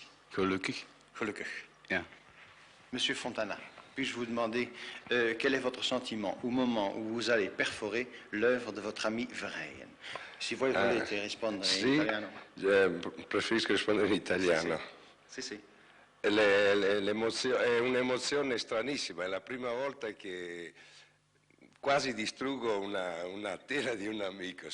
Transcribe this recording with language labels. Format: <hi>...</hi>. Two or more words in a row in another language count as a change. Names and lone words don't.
<nl>Gelukkig. Gelukkig. Ja.</nl> <fr>Monsieur Fontana, puis-je vous demander quel est votre sentiment au moment où vous allez perforer l'œuvre de votre ami Verheijen?</fr> <it>Si voi volete rispondere in italiano. Preferisco rispondere in italiano. Sì, sì. È un'emozione stranissima, è la prima volta che quasi distruggo una tela di un amico.</it>